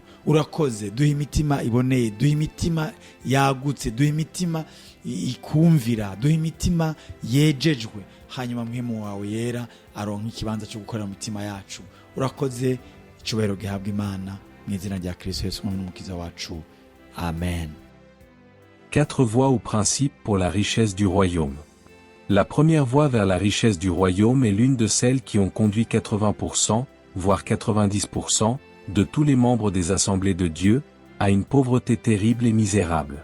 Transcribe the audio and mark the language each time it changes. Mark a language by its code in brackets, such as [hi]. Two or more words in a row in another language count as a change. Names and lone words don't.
[rn] Urakoze, duha imitima iboneye, duha imitima yagutse, duha imitima ikumvira, duha imitima yejejwe, hanyuma mpwemu wawe yera aronka ikibanza cyo gukorera mu mitima yacu. Urakoze, icubahiro gihabwa Imana mu izina rya Kristo Yesu n'umukiza wacu. Amen. [fr] 4 voies ou principes pour la richesse du royaume. La première voie vers la richesse du royaume est l'une de celles qui ont conduit 80%, voire 90%, de tous les membres des assemblées de Dieu, à une pauvreté terrible et misérable.